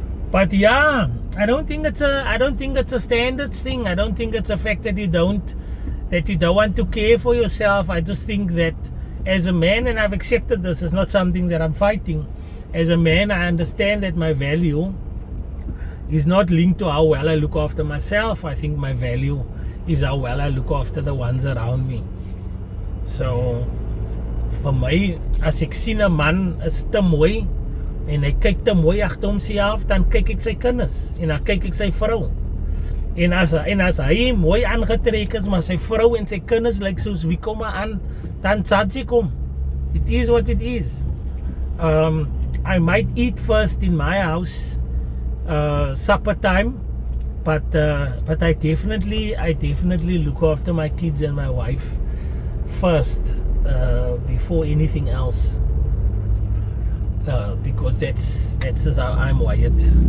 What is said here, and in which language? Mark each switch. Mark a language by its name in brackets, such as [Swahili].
[English] But yeah, I don't think it's a standards thing. I don't think it's a fact that you don't want to care for yourself. I just think that as a man, and I've accepted this, it's not something that I'm fighting. As a man, I understand that my value is not linked to how well I look after myself. I think my value is how well I look after the ones around me. [Afrikaans] So vir my, as ek sien 'n man is te mooi en hy kyk te mooi agter homself, dan kyk ek sy kinders en dan kyk ek sy vrou. En as hy mooi aangetrek is, maar sy vrou en sy kinders lyk soos wie kom maar aan, dan judge ek hom. [English] It is what it is. I might eat first in my house, supper time, but I definitely look after my kids and my wife first, before anything else, because that's how I'm wired.